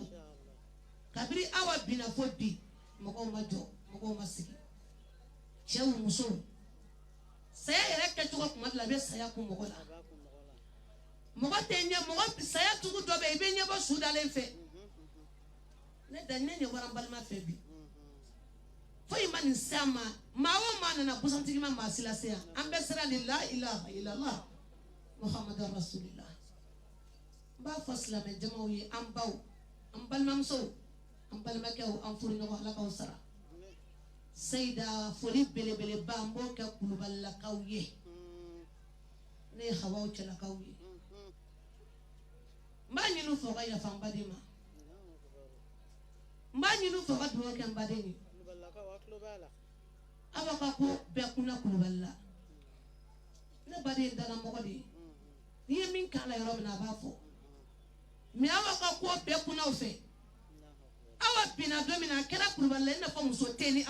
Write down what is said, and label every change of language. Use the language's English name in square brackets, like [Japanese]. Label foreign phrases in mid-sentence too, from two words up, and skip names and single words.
[Bambara] kabiri awa binna fo bi mɔgɔw ma jɔ mɔgɔw ma sigi cɛw musow saya yɛrɛ kɛcogo kuma dɔ la a bɛ saya kun mɔgɔ la mɔgɔ tɛ ɲɛ mɔgɔ saya tugu dɔ bɛ yen i bɛ ɲɛbɔ su dalen fɛ ne da ne ɲɛbɔra n balima fɛ bi foyi ma nin se an ma maa o maa nana busan tigi ma maa si lase yan an bɛɛ sera ni [Arabic] لا إله إلا الله محمد رسول الله [Bambara] n b'a fɔ silamɛ jamaw ye an baw an balimamusow an balimakɛw an furuɲɔgɔn Ala k'aw sara Seyida foli belebeleba n b'o kɛ Kulubalilakaw ye ne ye Hawaw cɛlakaw ye n b'a ɲini u fɛ u ka yafa n baden ma n b'a ɲini u fɛ u ka dugawu kɛ n baden ye Awa ka ko bɛɛ kunna Kulubalila ne baden ye danamɔgɔ de ye n'i ye min k'a la yɔrɔ min na a b'a fɔ mais Awa ka ko bɛɛ kunna o fɛ Awa binna don min na a kɛra Kulubalila i n'a fɔ muso tɛ ni